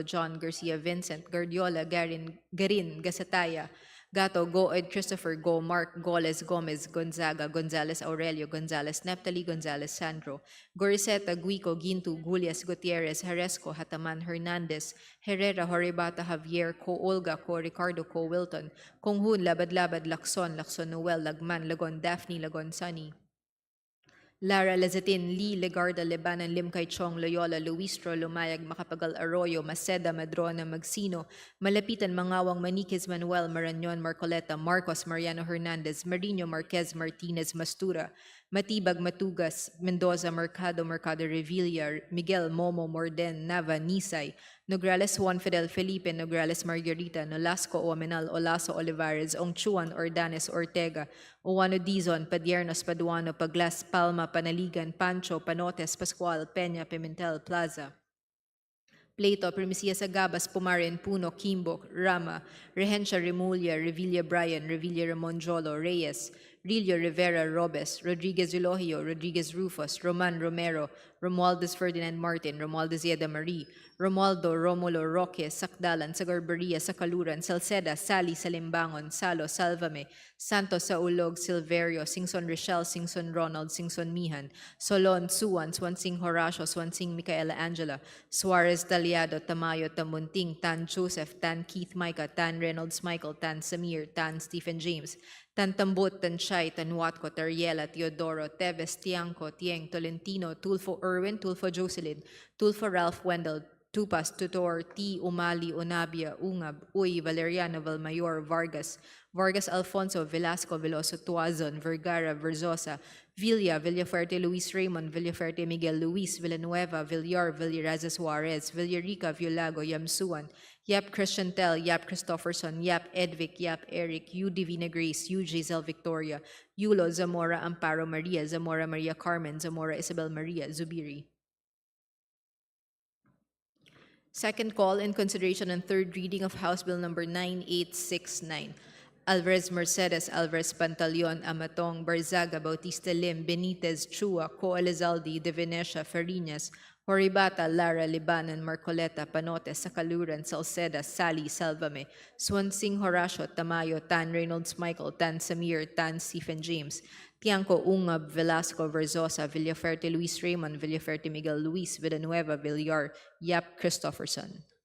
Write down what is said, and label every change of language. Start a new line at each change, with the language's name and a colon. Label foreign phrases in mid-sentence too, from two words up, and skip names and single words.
English: John Garcia Vincent Guardiola Garin Gasataya Gato Goed Christopher Go Mark Goles Gomez Gonzaga Gonzales Aurelio Gonzales Neptali Gonzales Sandro Goriseta Guico Gintu Gulias Gutierrez Haresco Hataman Hernandez Herrera Horibata Javier Co Olga Co Ricardo Co Wilton Konghun Labad Labad Lacson Noel Lagman Lagon Daphne Lagon Sunny Lara Lazatin, Lee, Legarda, Lebanon, Limkay Chong, Loyola, Luistro, Lumayag, Macapagal Arroyo, Maceda, Madrona, Magsino, Malapitan, Mangawang, Maniquez, Manuel, Marañon, Marcoleta, Marcos, Mariano Hernandez, Marino, Marquez, Martinez, Mastura, Matibag, Matugas, Mendoza, Mercado, Mercado Revilla, Miguel, Momo, Morden, Nava, Nisay, Nograles, Juan Fidel, Felipe, Nograles, Margarita, Nolasco, Omenal, Olaso, Olivares, Ongchuan, Ordanes, Ortega, Uwano Dizon, Padiernos, Paduano, Paglas, Palma, Panaligan, Pancho, Panotes, Pascual, Peña, Pimentel, Plaza. Plato, Primicia Sagabas, Pumarin, Puno, Kimbo, Rama, Regencia Remulla, Revilla Brian, Revilla Ramon Jolo, Reyes, Rillo Rivera Robes, Rodriguez Eulogio, Rodriguez Rufus, Roman Romero, Romualdez Ferdinand Martin, Romualdez Yeda Marie, Romualdo Romulo Roque, Sakdalan, Sagarbaria, Sakaluran, Salceda, Sally, Salimbangon, Salo, Salvame, Santos Saulog, Silverio, Singson Rochelle, Singson Ronald, Singson Mihan, Solon, Suwan, Swansing Horacio, Swansing Micaela Angela, Suarez Daliado, Tamayo, Tamunting, Tan Joseph, Tan Keith Micah, Tan Reynolds Michael, Tan Samir, Tan Stephen James, Tan Tambut, Tan Chay, Tan Watco, Tariela, Teodoro, Teves, Tiangco, Tieng, Tolentino, Tulfo Irwin, Tulfo Jocelyn, Tulfo Ralph Wendell, Tupas, Tutor, T. Umali, Unabia, Ungab, Uy, Valeriano, Valmayor, Vargas, Vargas Alfonso, Velasco, Veloso, Tuazon, Vergara, Verzosa, Villa, Villafuerte, Luis Raymond, Villafuerte, Miguel Luis, Villanueva, Villar, Villaraza Suarez, Villarica, Villago, Yamsuan, Yap Christian Tel, Yap Christopherson, Yap Edvic, Yap Eric, U. Divina Grace, U. Giselle Victoria, Yulo, Zamora, Amparo Maria, Zamora Maria Carmen, Zamora Isabel Maria, Zubiri. Second call in consideration and third reading of House Bill Number 9869. Alvarez Mercedes, Alvarez Pantaleon, Amatong, Barzaga, Bautista Lim, Benitez, Chua, Co Elizalde, De Venecia, Farinas, Horibata, Lara, Libanan, Marcoleta, Panote, Sakaluran, Salceda, Sally, Salvame, Swansing Horacio, Tamayo, Tan Reynolds Michael, Tan Samir, Tan Stephen James, Tiangco Ungab, Velasco, Verzosa, Villaferte, Luis Raymond, Villaferte, Miguel Luis, Villanueva, Villar, Yap Christopherson.